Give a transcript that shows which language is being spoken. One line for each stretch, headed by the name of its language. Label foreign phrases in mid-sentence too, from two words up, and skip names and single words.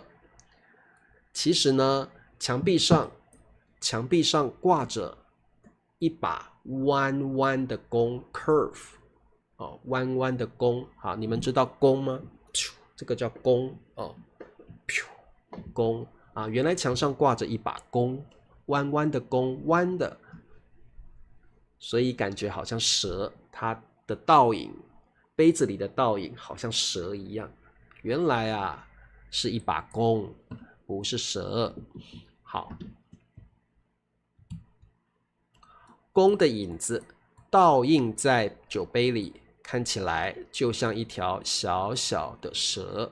Chinese: 其實呢，牆壁上掛着一把彎彎的弓 curve 彎彎的弓。好，你們知道弓嗎？這個叫弓弓原來牆上掛着一把弓，彎彎的弓，彎的，所以感覺好像蛇，它的倒影，杯子裡的倒影好像蛇一樣。原來是一把弓，不是蛇。好，弓的影子倒映在酒杯裡，看起來就像一條小小的蛇。